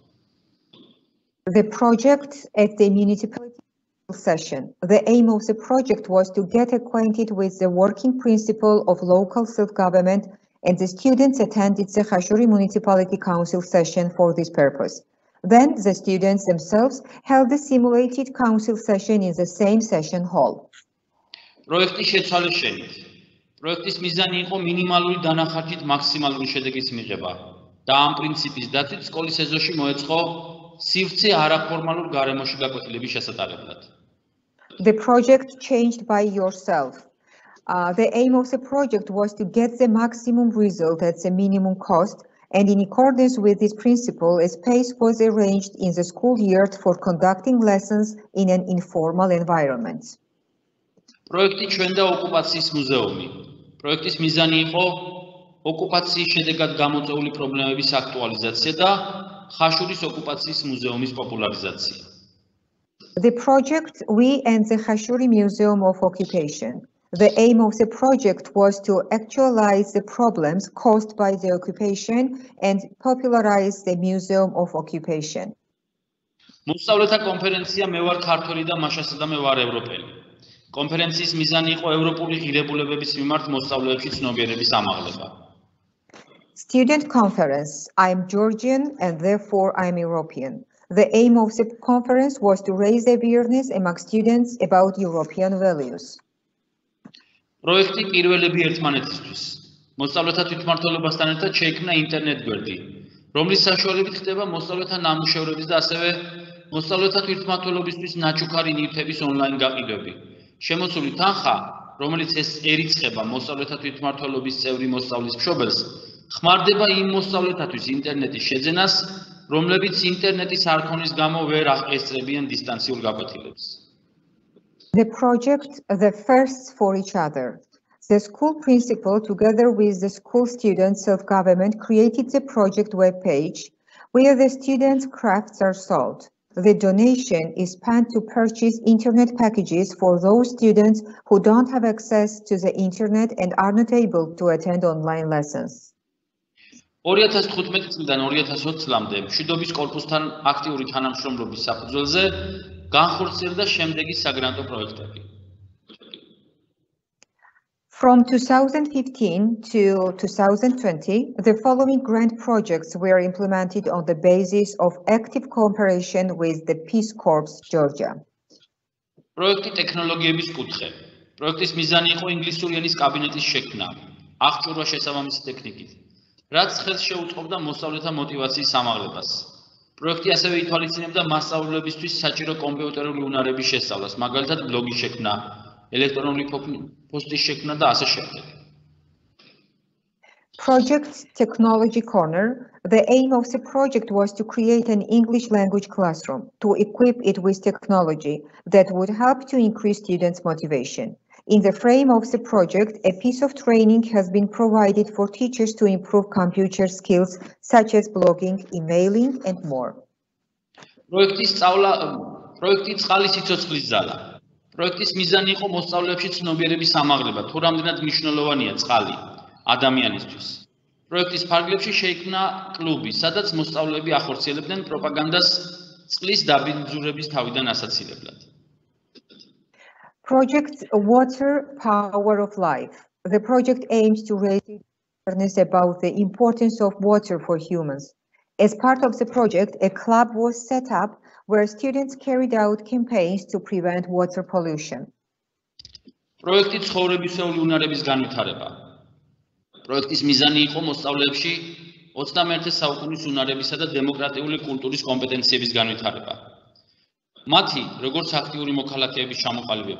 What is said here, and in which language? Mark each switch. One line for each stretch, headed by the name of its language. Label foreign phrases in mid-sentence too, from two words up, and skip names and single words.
English: The project at the municipality session. The aim of the project was to get acquainted with the working principle of local self-government, and the students attended the Khashuri Municipality Council session for this purpose. Then the students themselves held a simulated council session in the same session hall.
Georgian: პროექტი შეცვალეს შენით. პროექტის მიზანი იყო მინიმალური დანახარჯით მაქსიმალური შედეგის მიღება და ამ პრინციპის დაცვით სკოლის ეზოში მოეწყო სივრცე არაფორმალურ გარემოში გაკვეთილების შესატარებლად.
English: The project changed by yourself. The aim of the project was to get the maximum result at the minimum cost, and in accordance with this principle, a space was arranged in the school yard for conducting lessons in an informal environment.
Georgian: პროექტი ჩვენ და ოკუპაციის მუზეუმი. პროექტის მიზანი იყო ოკუპაციის შედეგად გამოწვეული პრობლემების აქტუალიზაცია და ხაშურის ოკუპაციის მუზეუმის პოპულარიზაცია.
English: The project We and the Khashuri Museum of Occupation. The aim of the project was to actualize the problems caused by the occupation and popularize the Museum of Occupation.
Georgian: მოსწავლეთა კონფერენცია მე ვარ ქართველი და მაშასა და მე ვარ ევროპელი. კონფერენციის მიზანი იყო ევროპული ღირებულებების მიმართ მოსწავლეებში ცნობიერების ამაღლება.
English: Student conference. I'm Georgian and therefore I'm European. The aim of the conference was to raise awareness among students about European values.
Georgian: პროექტი კვირველები ერთმანეთისთვის. მოსწავლეთა თვითმმართველობასთან ერთად შეიქმნა ინტერნეტ გვერდი, რომლის საშუალებით ხდება მოსწავლეთა ნამუშევრების და ასევე მოსწავლეთა თვითმმართველობისთვის ნაჩუქარი ნივთების ონლაინ გაყიდვები. შემოსული თანხა, რომელიც ერიცხება მოსწავლეთა თვითმმართველობის წევრი მოსწავლის მშობელს, ხმარდება იმ მოსწავლეთათვის ინტერნეტის შეძენას, რომლებიც ინტერნეტის არქონის გამო ვერ აღესწრებიან დისტანციურ გაკვეთილებს.
English: The project, the firsts for each other. The school principal, together with the school students' self-government, created the project webpage where the students' crafts are sold. The donation is spent to purchase internet packages for those students who don't have access to the internet and are not able to attend online lessons.
Georgian: 2015 წლიდან 2020 წლამდე მშვიდობის კორპუსთან აქტიური თანამშრომლობის საფუძველზე განხორციელდა შემდეგი საგრანტო პროექტები.
English: From 2015 to 2020, the following grant projects were implemented on the basis of active cooperation with the Peace Corps Georgia.
Georgian: პროექტი ტექნოლოგიების კუთხე. პროექტის მიზანი იყო ინგლისური ენის კაბინეტის შექმნა, აღჭურვა შესაბამისი ტექნიკით, რაც ხელს შეუწყობდა მოსწავლეთა მოტივაციის ამაღლებას. პროექტი ასევე ითვალისწინებდა მასწავლებლებისთვის საჭირო კომპიუტერული უნარების შესწავლას, მაგალითად ბლოგის შექმნა, ელექტრონული პოსტის შექმნა და ასე შემდეგ.
English: Project Technology Corner. The aim of the project was to create an English language classroom, to equip it with technology that would help to increase students' motivation. In the frame of the project, a piece of training has been provided for teachers to improve computer skills such as blogging, emailing, and more.
Georgian: პროექტი წყალი სიცოცხლის ზალა. პროექტის მიზანი იყო მოსწავლეებში ცნობიერების ამაღლება, თუ რამდენად მნიშვნელოვანია წყალი ადამიანისთვის. პროექტის ფარგლებში შეიქმნა კლუბი, სადაც მოსწავლეები ახორციელებდნენ პროპაგანდას წყლის დაბინძურების თავიდან ასაცილებლად.
English: Project Water Power of Life. The project aims to raise awareness about the importance of water for humans. As part of the project, a club was set up where students carried out campaigns to prevent water pollution.
Georgian: პროექტი ცხოვრებისეული უნარების განვითარება. პროექტის მიზანი იყო მოსწავლეებში 21 საუკუნის უნარებისა და დემოკრატიული კულტურის კომპეტენციების განვითარება. მათი, როგორც აქტიური მოქალაქეების ჩამოყალიბება.